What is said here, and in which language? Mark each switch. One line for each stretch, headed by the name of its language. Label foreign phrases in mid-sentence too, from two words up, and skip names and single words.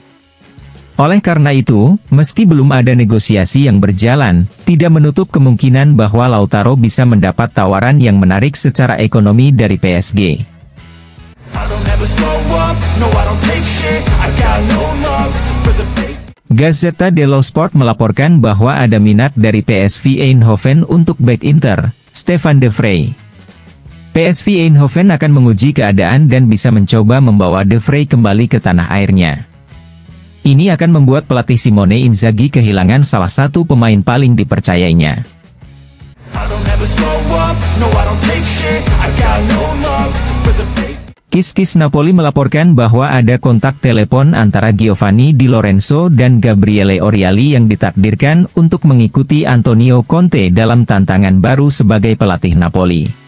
Indonesian: Oleh karena itu, meski belum ada negosiasi yang berjalan, tidak menutup kemungkinan bahwa Lautaro bisa mendapat tawaran yang menarik secara ekonomi dari PSG. Gazzetta dello Sport melaporkan bahwa ada minat dari PSV Eindhoven untuk bek Inter, Stefan De Vrij. PSV Eindhoven akan menguji keadaan dan bisa mencoba membawa De Vrij kembali ke tanah airnya. Ini akan membuat pelatih Simone Inzaghi kehilangan salah satu pemain paling dipercayainya. Kiss Napoli melaporkan bahwa ada kontak telepon antara Giovanni Di Lorenzo dan Gabriele Oriali yang ditakdirkan untuk mengikuti Antonio Conte dalam tantangan baru sebagai pelatih Napoli.